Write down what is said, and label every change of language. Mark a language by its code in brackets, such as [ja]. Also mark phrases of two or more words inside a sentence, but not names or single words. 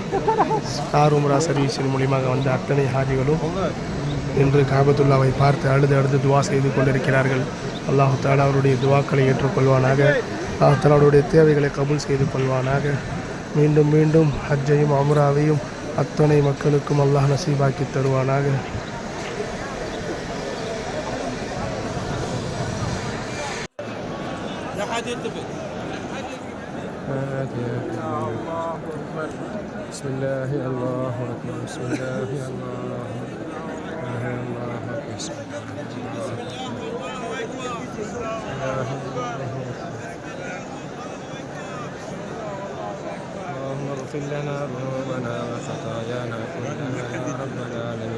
[ta] ஸ்டார் உம்ரா சர்வீஸின் மூலியமாக வந்த அத்தனை ஹாஜிகளும் இன்று காபத்துல்லாவை பார்த்து அழுது துவா செய்து கொண்டிருக்கிறார்கள். [ar] الله تعالى [ta] அவருடைய துவாக்களை ஏற்றுக்கொள்வானாக. [ar] الله تعالى [ta] அவருடைய தேவைகளை கபூல் செய்து கொள்வானாக. மீண்டும் மீண்டும் ஹஜ்ஜையும் உம்ராவையும் அத்தனை மக்களுக்கும் அல்லாஹ் நசீபாக்கி தருவானாக. [ar] بسم الله الله أكبر بسم الله الله بسم الله اللهم اغفر لنا ذنوبنا وخطايانا كلها يا رب العالمين.